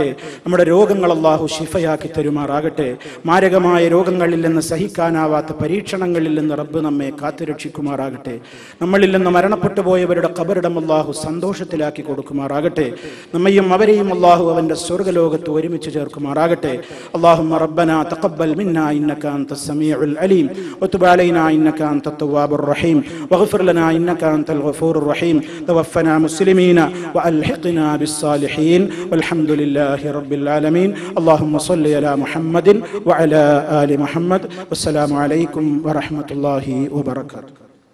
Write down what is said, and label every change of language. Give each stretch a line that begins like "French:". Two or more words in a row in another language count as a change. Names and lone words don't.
Malayalam: നമ്മുടെ രോഗങ്ങൾ അള്ളാഹു ശിഫയാക്കി തരുമാറാകട്ടെ. മാരകമായ രോഗങ്ങളിൽ നിന്ന്, സഹിക്കാനാവാത്ത പരീക്ഷണങ്ങളിൽ നിന്ന് റബ്ബ് നമ്മെ കാത്തുരക്ഷിക്കുമാറാകട്ടെ. നമ്മളിൽ നിന്ന് മരണപ്പെട്ടു പോയവരുടെ ഖബറിടം അള്ളാഹു സന്തോഷത്തിലാക്കി കൊടുക്കുമാറാകട്ടെ. നമ്മയും അവരെയും അള്ളാഹു അവന്റെ സ്വർഗ്ഗലോകത്ത് ഒരുമിച്ച് ചേർക്കുമാറാകട്ടെ.
Arabic: اللهم ربنا تقبل منا إنك أنت السميع العليم وتب علينا إنك أنت التواب الرحيم واغفر لنا إنك أنت الغفور الرحيم توفنا مسلمين وألحقنا بالصالحين والحمد لله رب العالمين. اللهم صل على محمد وعلى آل محمد والسلام عليكم ورحمة الله وبركاته.